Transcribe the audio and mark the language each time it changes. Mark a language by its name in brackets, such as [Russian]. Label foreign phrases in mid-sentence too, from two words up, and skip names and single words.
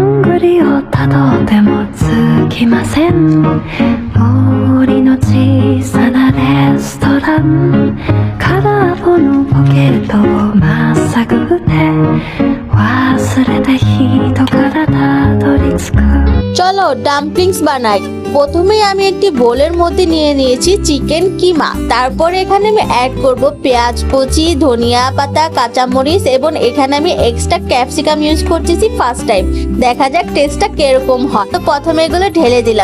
[Japanese] りをたどってもつきません森の小さなレストラン空っぽのポケットをまっさぐって忘れた人からたどり着く [Bangla] চলো ডাম্পলিংস বানাই। প্রথমেই আমি একটি বোলের মধ্যে নিয়ে নিয়েছি চিকেন কিমা। তারপরে এখানে আমি অ্যাড করব পেঁয়াজ কুচি, ধনিয়া পাতা, কাঁচামরিচ এবং এখানে আমি [English] extra capsicum [Bangla] ইউজ করতেছি [English] first time. [Bangla] দেখা যাক টেস্টটা কিরকম হয়। তো প্রথমে এগুলো ঢেলে দিলাম।